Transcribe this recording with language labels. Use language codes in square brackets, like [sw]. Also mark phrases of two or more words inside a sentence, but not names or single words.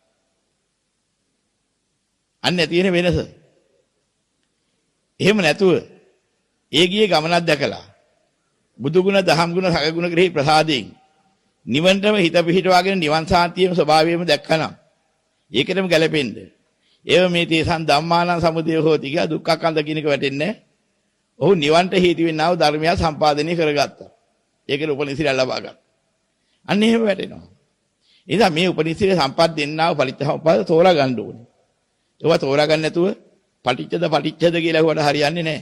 [si] අන්න තියෙන වෙනස. එහෙම නැතුව ඒ ගියේ ගමනක් දැකලා බුදු ගුණ දහම් ගුණ සග ගුණ කෙරෙහි ප්‍රසාදයෙන් නිවන්ටම හිත පිහිටවාගෙන නිවන් සාන්තියේම ස්වභාවයම දැක්කනම් ඒකටම ගැලපෙන්න. [pi] ඒව මේ තේසන් ධම්මානං සමුදය හෝති [si] කිය දුක්ඛකන්ද කියන එක වැටෙන්නේ. ඔහු නිවන්ට හේතු වෙන්නා වූ ධර්මය සම්පාදනය කරගත්තා. ඒකේ උපනිශ්‍රය ලබා ගත්තා. අන්න එහෙම වැටෙනවා. ඉතින් මේ උපනිශ්‍රය සම්පත් දෙන්නා වූ පරිත්‍යාග තෝරා ගන්න ඕනේ. ඒවා තෝරා ගන්න නැතුව පටිච්චද කියලා හුවට හරියන්නේ නැහැ.